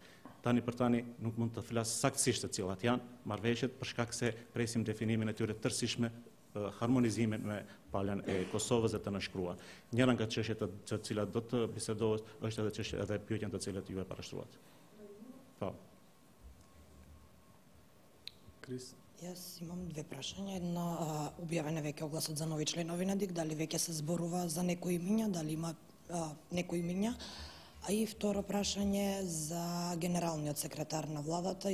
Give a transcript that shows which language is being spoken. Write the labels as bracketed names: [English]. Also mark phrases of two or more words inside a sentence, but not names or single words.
[Albanian] Tani për tani nuk mund të flas saktësisht të cilat janë marrëveshjet për shkak se presim definimin e tyre tërësishme, harmonizimin me palën e Kosovës dhe të nënshkruar. Njëra nga çështjet të cilat do të bisedohet është edhe çështja edhe pyetjen të cilat ju e parashtruat. Po. [Macedonian] Крис. Јас имам две прашања. Едно, објавен е веќе огласот за нови членови на ДИК, дали веќе се зборува за некои имиња, дали има некои имиња? А и второ прашање за генералниот секретар на владата.